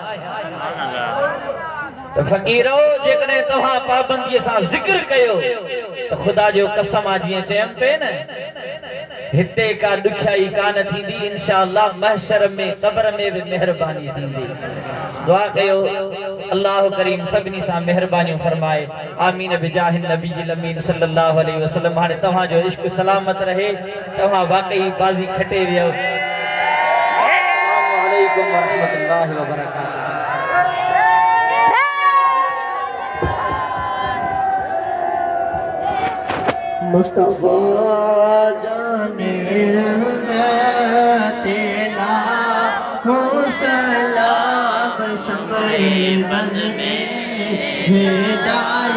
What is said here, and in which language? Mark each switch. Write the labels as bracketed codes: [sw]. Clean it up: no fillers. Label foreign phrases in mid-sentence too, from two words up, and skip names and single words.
[sd] त फ़कीरो जेकॾहिं तव्हां पाबंदीअ सां जिक्र कयो त ख़ुदा जो कसम आहे जीअं चयमि पिए न हिते का ॾुखियाई कान थींदी इंशाअल्लाह महशर में क़ब्र में भी मेहरबानी थींदी। दुआ कयो अल्लाह करीम सभिनी सां मेहरबानियूं फरमाए। [ar] آمين بجاه النبي الأمين صلى الله عليه وسلم. [sd] हाणे तव्हां जो इश्क सलामत रहे, तव्हां वाकई बाज़ी खटे वियो। [ar] السلام عليكم ورحمة الله وبركاته. [ur] مصطفیٰ جان رحمت لاکھوں سلام شمع بزم ہدایت